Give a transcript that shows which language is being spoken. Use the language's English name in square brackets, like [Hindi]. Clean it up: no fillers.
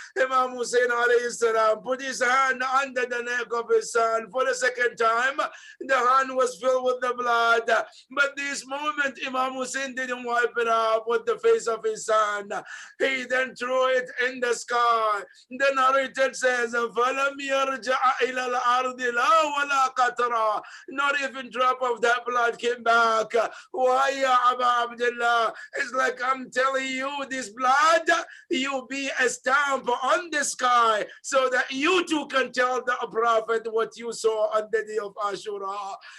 [English] Imam Hussein alayhi salam put his hand under the neck of his son for the second time. The hand was filled with the blood. But this moment, Imam Hussein didn't wipe it up with the face of his son. He then threw it in the sky. The narrator says, [Arabic] فَلَمْ يَرْجَعَ إِلَى الْأَرْضِ لَا وَلَا قَطْرًا. [English] Not even drop of that blood came back. Why, ya Aba Abdullah? It's like I'm telling you, this blood, you be a stamp on the sky so that you too can tell the Prophet what you saw on the day of Ashura.